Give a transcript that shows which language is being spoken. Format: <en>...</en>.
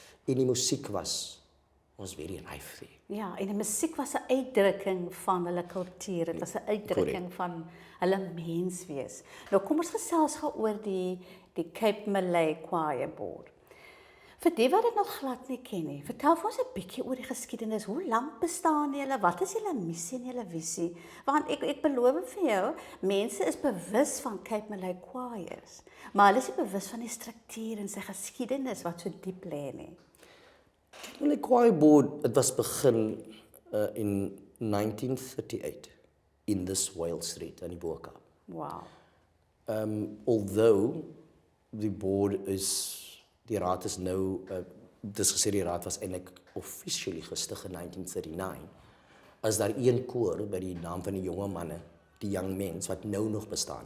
<af>En die musiek was</af> <en>very live there.</en> <af>Ja, en die musiek was 'n uitdrukking van hulle kultuur. Dit was 'n uitdrukking van hulle menswees. Nou kom ons gesels gou oor die Cape Malay Choir Board. Vir die wat dit nog glad nie ken nie, vertel vir ons 'n bietjie oor die geskiedenis. Hoe lank bestaan julle? Wat is julle missie en julle visie? Want ek beloof vir jou, mense is bewus van Cape Malay Choirs, maar hulle is nie bewus van die struktuur en sy geskiedenis wat so diep lê nie.</af> <en>Well, die choir board, it was begin in 1938 in this Wales Street in die Bo-Kaap. Wow.</en> <af>Although die board die raad is nou, dis gesê die raad was eintlik officially gestig in 1939, is daar een koor by die naam van die jonge manne, die</af> <en>young men,</en> <af>wat nou nog bestaan.</af>